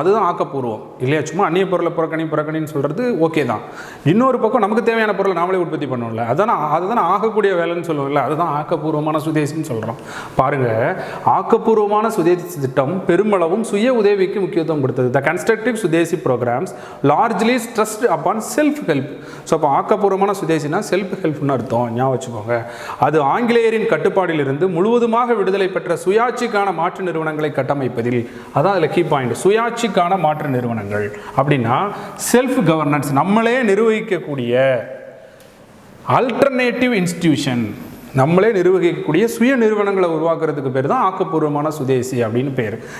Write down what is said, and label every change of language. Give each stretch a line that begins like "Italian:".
Tamil: அதுதான் ஆக்கப்பூர்வம் இல்லையா. சும்மா அந்நிய பொருளை புறக்கணின்னு சொல்கிறது ஓகே தான். இன்னொரு பக்கம் நமக்கு தேவையான பொருளை நாமளே உற்பத்தி பண்ணணும்ல, அதுதான் ஆகக்கூடிய வேலைன்னு சொல்லுவோம்ல, அதுதான் ஆக்கப்பூர்வமான சுதேசின்னு சொல்கிறோம். பாருங்கள், ஆக்கப்பூர்வமான சுதேசி திட்டம் பெருமளவும் சுய உதவிக்கு முக்கியத்துவம் கொடுத்தது.
English: The constructive swadeshi programme largely stressed upon self help.
Tamil: So அப்போ ஆக்கப்பூர்வமான சுதேசினா செல்ஃப் ஹெல்ப்னு அர்த்தம், ஞாபகம் வச்சுக்கோங்க. அது ஆங்கிலேயரின் கட்டுப்பாடிலிருந்து முழுவதுமாக விடுதலை பெற்ற சுயாட்சிக்கான மாற்று நிறுவனங்களை கட்டமைப்பதில், அதான் அதில் கீ பாயிண்ட். சுயாட்சிக்கான மாற்று நிறுவனங்கள் அப்படின்னா செல்ஃப் கவர்னன்ஸ், நம்மளே நிர்வகிக்கக்கூடிய ஆல்டர்னேட்டிவ் இன்ஸ்டிடியூஷன், நம்மளே நிர்வகிக்கக்கூடிய சுய நிறுவனங்களை உருவாக்குறதுக்கு பேர் தான் ஆக்கப்பூர்வமான சுதேசி அப்படின்னு பேர்.